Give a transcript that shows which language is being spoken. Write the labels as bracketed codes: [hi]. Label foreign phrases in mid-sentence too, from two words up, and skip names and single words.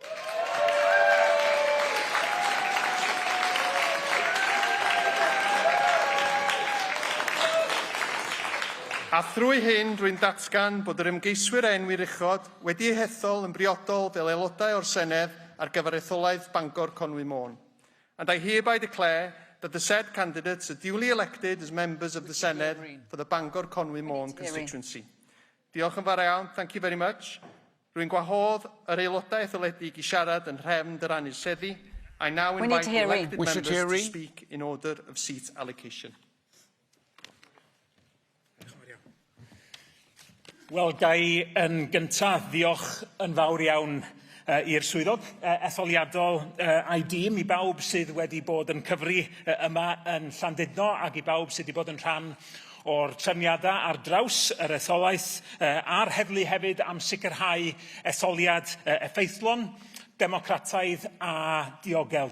[cy] A thrwy hyn, rwy'n datgan bod yr ymgeiswyr enwi'r uchod wedi hethol yn briodol fel aelodau o'r Senedd ar gyfer etholaeth Bangor Conwy Môn. [en] And I hereby declare that the said candidates are duly elected as members of the Senedd for the Bangor Conwy Môn constituency. [cy] Diolch yn fawr iawn, [en] thank you very much. [cy] Rwy'n gwahodd yr aelodau etholedig i siarad yn rhefn dy rannu'r seddi. [en] I now invite the elected members to speak in order of seat allocation. [cy] Wel, gai yn gyntaf ddiolch yn fawr iawn i'r swyddog etholiadol a'i dîm, i bawb sydd wedi bod yn cyfri yma yn Llandudno ac i bawb sydd wedi bod yn rhan o'r trefniadau ar draws yr etholaeth a'r heddlu hefyd am sicrhau etholiad effeithlon, democrataidd a diogel.